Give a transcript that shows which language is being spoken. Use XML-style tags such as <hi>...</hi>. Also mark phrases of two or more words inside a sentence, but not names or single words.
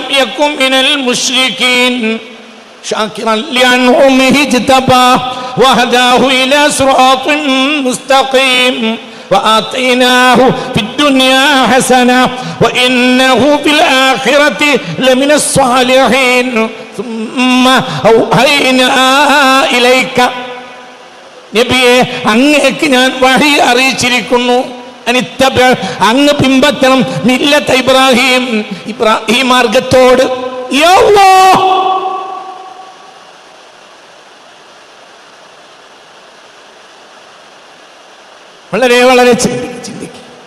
<ar>يكن من المشركين شاكرا لأنعمه اجتباه وهداه إلى صراط مستقيم وآتيناه في الدنيا حسنة وإنه في الآخرة لمن الصالحين ثم أوحينا إليك</ar> <ml>നബിയെ അങ്ങേക്ക് ഞാൻ വഹി അറിയിച്ചിരിക്കുന്നു. അങ്ങ് പിൻപറ്റണം</ml> <ar>ملة إبراهيم,</ar> <ml>ഇബ്രാഹിം മാർഗത്തോട്. വളരെ വളരെ ചിന്തിക്കും.</ml>